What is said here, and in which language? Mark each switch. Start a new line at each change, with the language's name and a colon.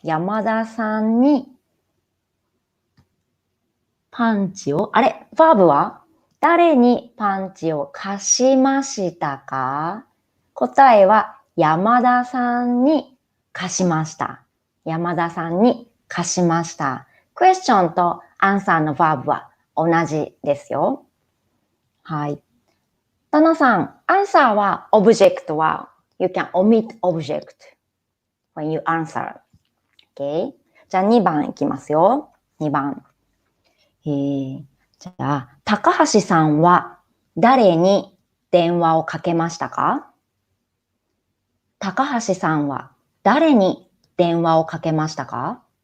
Japanese: 山田さんに、パンチを、バーブは誰にパンチを貸しましたか？答えは、山田さんに貸しました。山田さんに貸しました。クエスチョンとアンサーのバーブは同じですよ。はい。
English: タナさん、アンサーは、オブジェクトは、you can omit object when you answer. Okay?
Japanese: じゃあ2番いきますよ。2番。じゃあ、高橋さんは誰に電話をかけましたか？高橋さんは誰に電話をかけましたか？